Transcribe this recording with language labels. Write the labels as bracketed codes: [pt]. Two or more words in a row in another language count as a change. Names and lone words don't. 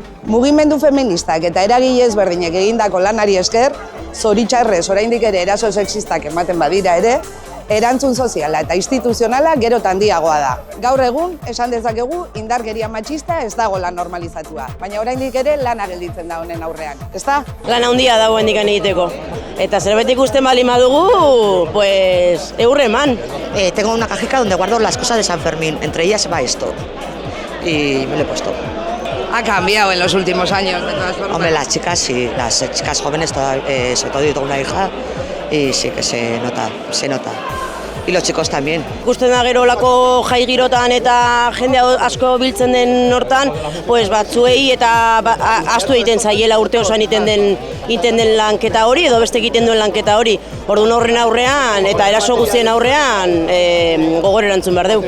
[eu] Mugimendu feministak eta eragile ezberdinek egindako lanari esker, zoritxarrez oraindik ere eraso sexistak ematen badira ere, erantzun soziala eta instituzionala gero eta handiagoa da. Gaur egun, esan dezakegu, indarkeria matxista ez dagoela normalizatua, baina oraindik ere lana gelditzen da honen aurrean, ezta? Lan handia dago hendikan egiteko. Eta zerbait ikusten baldin badugu, pues eurre eman. [es] Tengo una cajita donde guardo las cosas de San Fermín, entre ellas va esto. Y me lo he puesto. Ha cambiado en los últimos años, de todas formas. Hombre, las chicas sí, las chicas jóvenes, sobre todo yo tengo una hija, y sí que se nota. Y los chicos también. [eu] Ikusten da gero olako jai girotan eta jende asko biltzen den hortan, pues batzuei eta ahaztu egiten zaiela urte osoan egiten den lanketa hori edo beste egiten duen lanketa hori. Orduan horren aurrean eta eraso guztien aurrean gogor erantzun behar dugu.